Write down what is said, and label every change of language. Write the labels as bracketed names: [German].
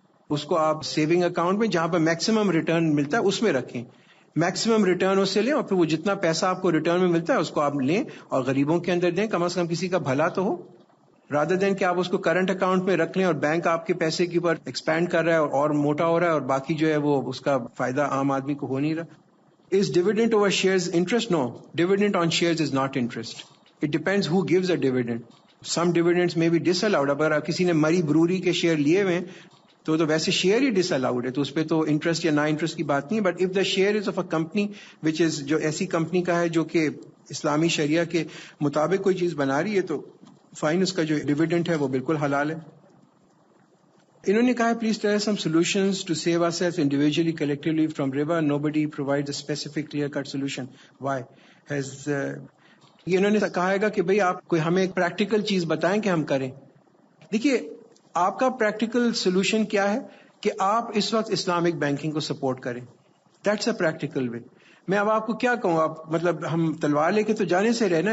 [Urdu] اس کو آپ saving account میں جہاں پہ میکسیمم ریٹرن ملتا ہے اس میں رکھیں، میکسیمم ریٹرن اس سے لیں اور پھر وہ جتنا پیسہ آپ کو ریٹرن میں ملتا ہے اس کو آپ لیں اور غریبوں کے اندر دیں. کم از کم کسی کا بھلا تو ہو، [English] rather than [Urdu] کہ آپ اس کو کرنٹ اکاؤنٹ میں رکھ لیں اور بینک آپ کے پیسے کے اوپر ایکسپینڈ کر رہا ہے اور موٹا ہو رہا ہے اور باقی جو ہے وہ اس کا فائدہ عام آدمی کو ہو نہیں رہا. [English] Is dividend over shares interest? No. Dividend on shares is not interest. It depends who gives a dividend. Some dividends may be disallowed. [Urdu] اگر کسی نے مری بروری کے شیئر لیے ہوئے تو ویسے شیئر ہی ڈس الاؤڈ ہے، تو اس پہ تو انٹرسٹ یا نا انٹرسٹ کی بات نہیں ہے. [English] but if the share is of a company which is, [Urdu] جو ایسی کمپنی کا ہے جو کہ اسلامی شریعہ کے مطابق کوئی چیز بنا رہی ہے تو فائن، اس کا جو ڈیویڈنڈ ہے وہ بالکل حلال ہے. انہوں نے کہا [English] Please tell some solutions to save our self individually collectively from ربا. Nobody provide a specific clear cut solution. [Urdu] Y has یہ انہوں نے کہا ہے کہ بھئی آپ کوئی ہمیں ایک پریکٹیکل چیز بتائیں کہ ہم کریں. دیکھیے آپ کا پریکٹیکل سولوشن کیا ہے کہ آپ اس وقت اسلامک بینکنگ کو سپورٹ کریں. [English] That's a practical way. [Urdu] میں اب آپ کو کیا کہوں، آپ مطلب ہم تلوار لے کے تو جانے سے رہنا.